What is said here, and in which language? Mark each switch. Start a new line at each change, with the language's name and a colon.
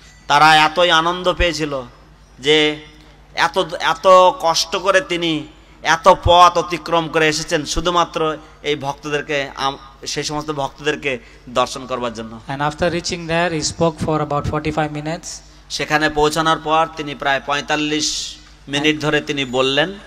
Bangla: তারা এতই আনন্দ পেয়েছিল যে এত কষ্ট করে তিনি এত পথ অতিক্রম করে এসেছেন শুধুমাত্র এই ভক্তদেরকে, সেই সমস্ত ভক্তদেরকে দর্শন করবার জন্য।
English: And after reaching there, he spoke for about 45 minutes.
Bangla: সেখানে পৌঁছানোর পর তিনি প্রায় 45 মিনিট ধরে তিনি বললেন।